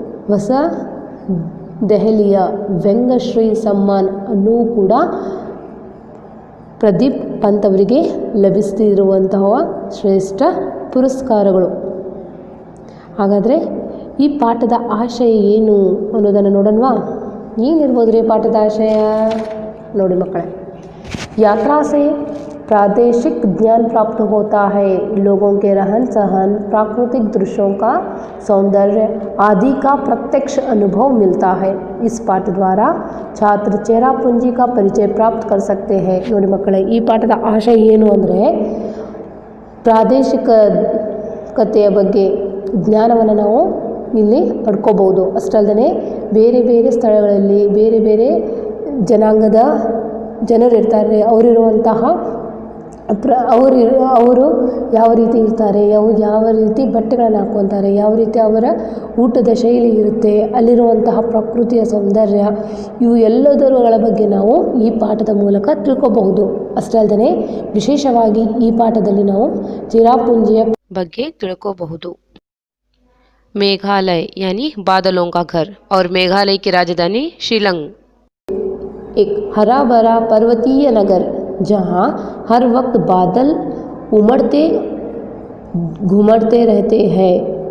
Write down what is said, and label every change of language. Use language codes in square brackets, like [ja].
[kn] ಹೊಸ ದೆಹಲಿಯ ವ್ಯಂಗ್ಯಶ್ರೀ ಸಮ್ಮಾನ್ ಅನ್ನೂ ಕೂಡ ಪ್ರದೀಪ್ ಪಂತ್ ಅವರಿಗೆ ಲಭಿಸ್ತಿರುವಂತಹ ಶ್ರೇಷ್ಠ ಪುರಸ್ಕಾರಗಳು. ಹಾಗಾದರೆ ಈ ಪಾಠದ ಆಶಯ ಏನು ಅನ್ನೋದನ್ನು ನೋಡೋಣವಾ? ಏನಿರ್ಬೋದು ರೀ ಪಾಠದ ಆಶಯ? ನೋಡಿ ಮಕ್ಕಳೇ, [hi] यात्रा से प्रादेशिक ज्ञान प्राप्त होता है, लोगों के रहन सहन, प्राकृतिक दृश्यों का सौंदर्य आदि का प्रत्यक्ष अनुभव मिलता है. इस पाठ द्वारा छात्र चेरापूंजी का परिचय प्राप्त कर सकते हैं. [kn] ನೋಡಿ ಮಕ್ಕಳೇ, ಈ ಪಾಠದ ಆಶಯ ಏನು ಅಂದರೆ ಪ್ರಾದೇಶಿಕತೆಯ ಬಗ್ಗೆ ಜ್ಞಾನವನ್ನು ನಾವು ಇಲ್ಲಿ ಪಡ್ಕೋಬಹುದು. ಅಷ್ಟಲ್ಲದೆ ಬೇರೆ ಬೇರೆ ಸ್ಥಳಗಳಲ್ಲಿ ಬೇರೆ ಬೇರೆ ಜನಾಂಗದ ಜನರು ಇರ್ತಾರೆ. ಅವರಿರುವಂತಹ ಅವರು ಯಾವ ರೀತಿ ಇರ್ತಾರೆ, ಯಾವ ರೀತಿ ಬಟ್ಟೆಗಳನ್ನು ಹಾಕ್ಕೊತಾರೆ, ಯಾವ ರೀತಿ ಅವರ ಊಟದ ಶೈಲಿ ಇರುತ್ತೆ, ಅಲ್ಲಿರುವಂತಹ ಪ್ರಕೃತಿಯ ಸೌಂದರ್ಯ, ಇವು ಎಲ್ಲದರ ಬಗ್ಗೆ ನಾವು ಈ ಪಾಠದ ಮೂಲಕ ತಿಳ್ಕೋಬಹುದು. ಅಷ್ಟೇ ಅಲ್ಲದೆ ವಿಶೇಷವಾಗಿ ಈ ಪಾಠದಲ್ಲಿ ನಾವು ಚಿರಾಪುಂಜಿಯ ಬಗ್ಗೆ ತಿಳ್ಕೋಬಹುದು. [hi] मेघालय यानी बादलों का घर और मेघालय की राजधानी शिलांग एक हरा भरा पर्वतीय नगर जहाँ हर वक्त बादल उमड़ते घुमड़ते रहते हैं.